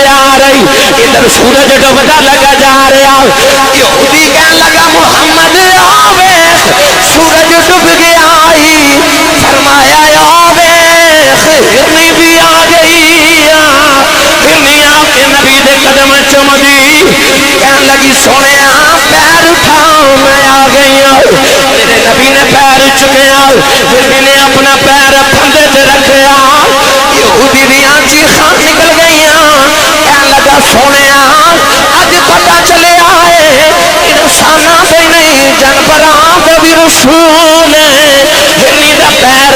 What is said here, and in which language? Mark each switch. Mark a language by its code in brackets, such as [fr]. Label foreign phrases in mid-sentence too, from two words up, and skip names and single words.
[pa] آ رہی ادھر سورج ڈوبتا لگا جا رہا یہودی کہن لگا محمد آوے سورج ڈوب گیا فرمایا آوے ہرنی بھی آ گئی ہرنی آ کے نبی دے قدم چم دی کہن لگی سونے پیر اٹھاؤ میں آ گئی میرے نبی نے پیر چکیا ہرنی نے اپنا پیر پھندے تے رکھیا یہودی دیاں چیخاں نکل گئیاں کہن لگا سونے اج پتہ چلے آئے انساناں دے نہیں جانوراں دے بھی رسول ہرنی دا پیر